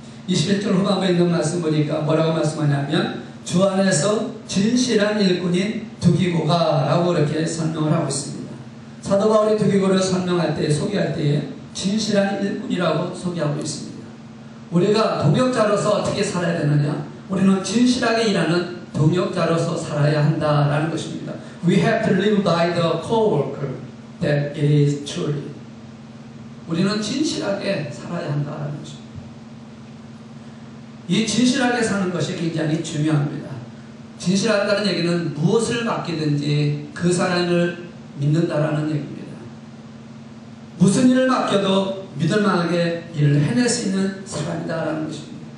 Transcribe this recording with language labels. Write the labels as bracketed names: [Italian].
[Korean] 21절 후반부에 있는 말씀 보니까 뭐라고 말씀하냐면 주 안에서 진실한 일꾼인 두기고가 라고 이렇게 설명을 하고 있습니다. 사도 바울이 두기고를 설명할 때, 소개할 때에 진실한 일꾼이라고 소개하고 있습니다. 우리가 동역자로서 어떻게 살아야 되느냐? 우리는 진실하게 일하는 동역자로서 살아야 한다라는 것입니다. [English] We have to live by the co-worker that it is truly. [Korean] 우리는 진실하게 살아야 한다라는 것입니다. 이 진실하게 사는 것이 굉장히 중요합니다. 진실하다는 얘기는 무엇을 맡기든지 그 사람을 믿는다라는 얘기입니다. 무슨 일을 맡겨도 믿을만하게 일을 해낼 수 있는 사람이다라는 것입니다.